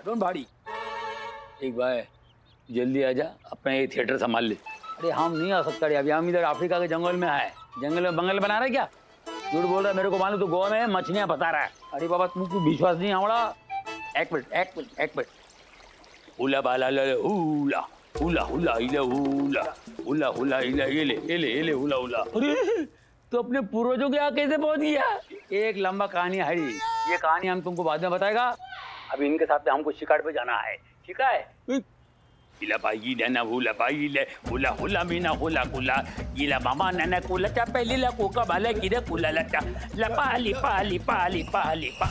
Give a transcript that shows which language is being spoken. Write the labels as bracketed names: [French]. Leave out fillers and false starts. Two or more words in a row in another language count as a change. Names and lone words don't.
[English] डोंट वरी। [Hindi] एक बार जल्दी आजा, अपना ये थिएटर संभाल ले। अरे हम नहीं आ सकता, अभी हम इधर अफ्रीका के जंगल में है। जंगल में बंगल बना रहे क्या? झूठ बोल रहा है, मेरे को मालूम। तो गोवा में मछलियां बता रहा है। अरे बाबा तुमको विश्वास नहीं आवड़ा। एक मिनट। हुला बाला ला हुला हुला हुला इले हुला हुला हुला इले एले हुला हुला। अरे तो अपने पूर्वजों के यहाँ कैसे पहुंच गया? एक लंबा कहानी है, ये कहानी हम तुमको बाद में बताएगा। अभी इनके साथ में हमको शिकार पे जाना है, ठीक है? इला बाई नना हुला बाई ले हुला हुला मीना हुला कुला इला मामा नना कुला चा पहली ला कोका भाले किरे कुला लटा लपाली पाली पाली पाली पा।